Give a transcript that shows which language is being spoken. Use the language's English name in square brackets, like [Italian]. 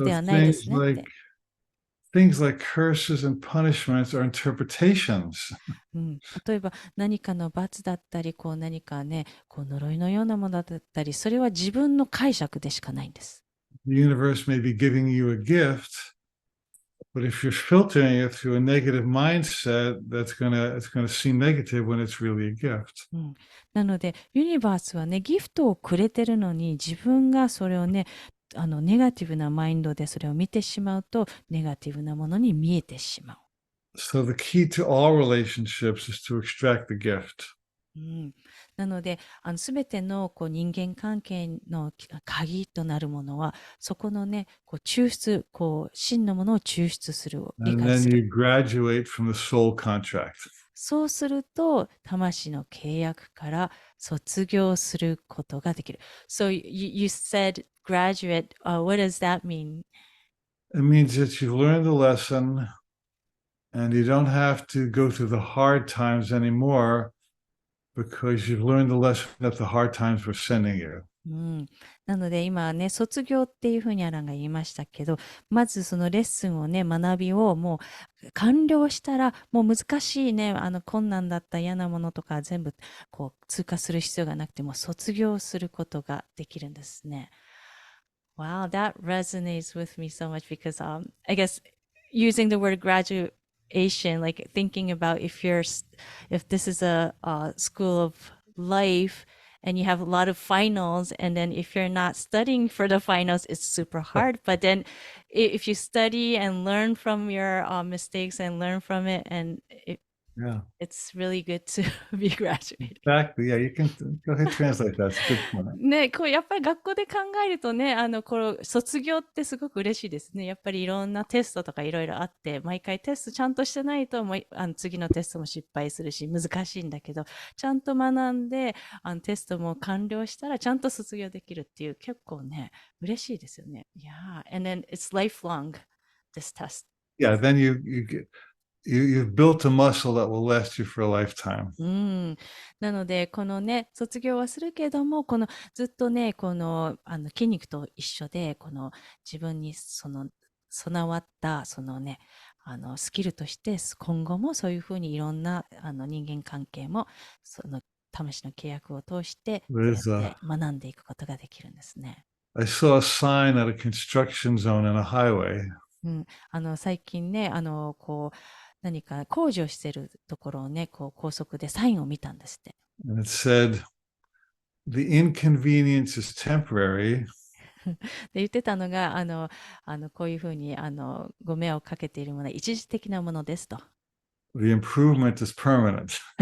[English] So [Japanese] ではないですねって。 [English] things like curses and punishments are interpretations. [Japanese] うん、例えば何かの罰だったり、こう何かね、こう呪いのようなものだったり、それは自分の解釈でしかないんです。 [English] The universe may be giving you a gift, but if you're filtering it through a negative mindset, it's gonna seem negative when it's really a gift. [Japanese] うん、なので、ユニバースはね、ギフトをくれてるのに、自分がそれをね、ネガティブなマインドでそれを見てしまうと、ネガティブなものに見えてしまう。 [English] So the key to all relationships is to extract the gift. [Japanese] うん、なので、すべてのこう人間関係の鍵となるものは、そこのね、こう抽出、こう真のものを抽出する、理 [English] And [Japanese] 解 [English] then [Japanese] する。 [English] you graduate from the soul contract. [Japanese] そうすると、魂の契約から卒業することができる。 [English] So you said graduate, what does that mean? It means that you've learned the lesson and you don't have to go through the hard times anymore because you've learned the lesson that the hard times were sending you. [Japanese] うん、なので今ね、卒業っていうふうにアランが言いましたけど、まずそのレッスンをね、学びをもう完了したら、もう難しいね、困難だった嫌なものとか全部こう通過する必要がなくても卒業することができるんですね。 [English] Wow, that resonates with me so much because I guess using the word graduation, like thinking about if this is a school of life and you have a lot of finals, and then if you're not studying for the finals, it's super hard. But then if you study and learn from your mistakes and learn from it, and Yeah, it's really good to be graduated. exactly. Yeah, you can go ahead and translate that. It's a good point. [Japanese] ね、こうやっぱり学校で考えるとね、この卒業ってすごく嬉しいですね。やっぱりいろんなテストとかいろいろあって、毎回テストちゃんとしてないともう、次のテストも失敗するし、難しいんだけど、ちゃんと学んで、テストも完了したらちゃんと卒業できるっていう、結構ね、嬉しいですよね。 [English] Yeah, and then it's lifelong, this test. Yeah, then you've built a muscle that will last you for a lifetime. [Japanese] うん。なので、このね、卒業はするけども、このずっとね、この、筋肉と一緒で、この自分に備わった、そのね、スキルとして、今後もそういうふうにいろんな、人間関係も、その、魂の契約を通して、そうやっ [English] There's [Japanese] て学んでいくことができるんですね。 [English] I saw a sign at a construction zone in a highway. [Japanese] うん。最近ね、こう、何か工事をしているところをね、こう、高速でサインを見たんですって。 [English] And it said, the inconvenience is temporary. [Japanese] で言ってたのが、こういうふうに、ご迷惑をかけているものは一時的なものですと。 [English] The improvement is permanent.